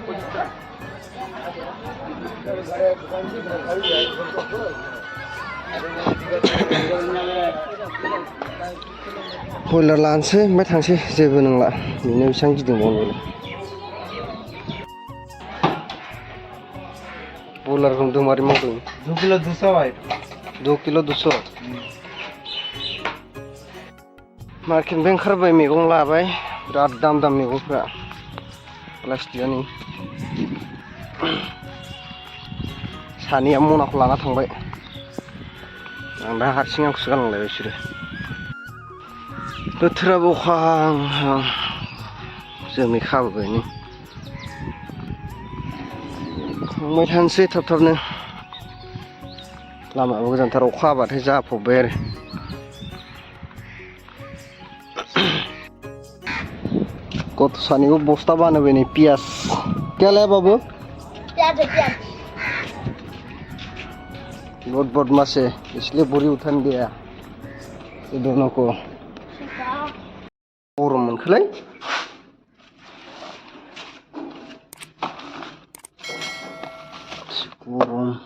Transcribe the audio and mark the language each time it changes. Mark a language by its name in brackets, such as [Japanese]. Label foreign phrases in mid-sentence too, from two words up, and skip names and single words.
[Bodo] बयलार लानोसै ओमफ्राय थांसै, जेबो नंला बेनो बेसेबां गिदिंबावनो। बयलारखौ नुदों मारै मावदों। 2 किलो 200 भाई। 2 किलो 200। मार्केटनिफ्राय ओंखारबाय, मैगं लाबाय, बिराद दाम दाम मैगंफ्रा प्लास्टिकआनो। सानैया मनाखौ लाना थांबाय, ओमफ्राय हारसिं आंखौसो गालांलायबाय बिसोरो। बोथोराबो अखा हां हां, जोमै खाबोबाय नै। थांबाय थानोसै थाब थाबनो, लामायाबो गोजानथार, अखा हाबाथाय जाफबबाय आरो। गथ' सानैबो बस्ता बानायबाय नै पियाज। [Hindi] क्या लाया बाबू? प्याज है, प्याज। बहुत बदमाश है, इसलिए बोरी उठाने दिया ये दोनों को। [Bodo] गरम मोनखोलै। गरम।